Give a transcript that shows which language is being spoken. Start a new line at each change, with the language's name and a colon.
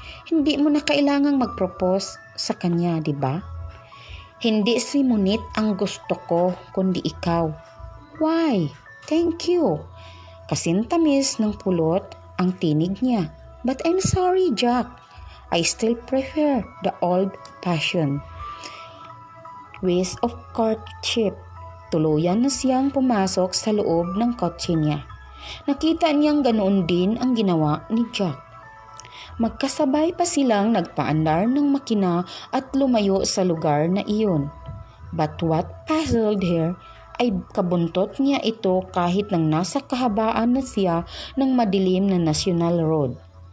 Filipino: Hindi mo na kailangang mag-propose sa kanya, di ba? Hindi simunit ang gusto ko, kundi ikaw.
English: Why? Thank you.
Filipino: Kasintamis ng pulot ang tinig niya.
English: But I'm sorry, Jack. I still prefer the old-fashioned ways of courtship.
Filipino: Tuluyan na siyang pumasok sa loob ng kotse niya. Nakita niyang ganoon din ang ginawa ni Jack. Magkasabay pa silang nagpaandar ng makina at lumayo sa lugar na iyon.
English: But what puzzled her
Filipino: ay kabuntot niya ito kahit nang nasa kahabaan na siya ng madilim na National Road.